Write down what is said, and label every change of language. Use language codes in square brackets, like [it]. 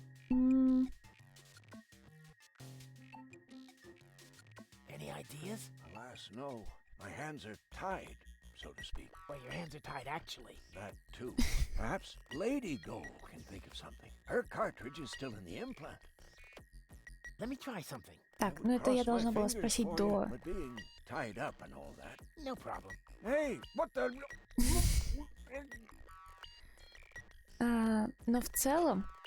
[en] Any ideas? Alas, no. My hands are tied, so to speak. Well, your hands are tied, actually. That, too. Perhaps Lady Gold can think of something. Her cartridge is still in the implant. Let me try something. [ru] Так, ну это я должна была спросить до... [en] But being tied up and all that. No problem. Hey, what the... [ru] Но в целом...